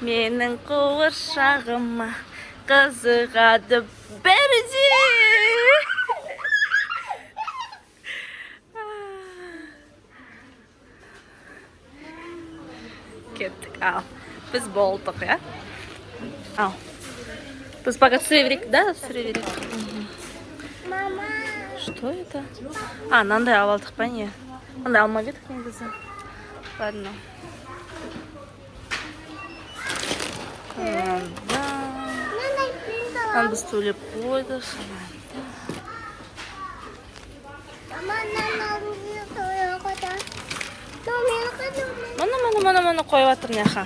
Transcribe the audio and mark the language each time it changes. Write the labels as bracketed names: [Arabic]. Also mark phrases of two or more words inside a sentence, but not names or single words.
[Kazakh] Менің қуыршағыма қызығады бірде. Кеттік, ал. Біз болдық, я? Ал. Біз пока түсіре да? Түсіре берейік. Мама. [Russian] Что это? А, [Kazakh] мынандай алып алдық па не? Мындай алмап едік негізі. Ладно. Там біз төлеп қойдық. Мұны қойып жатыр неха.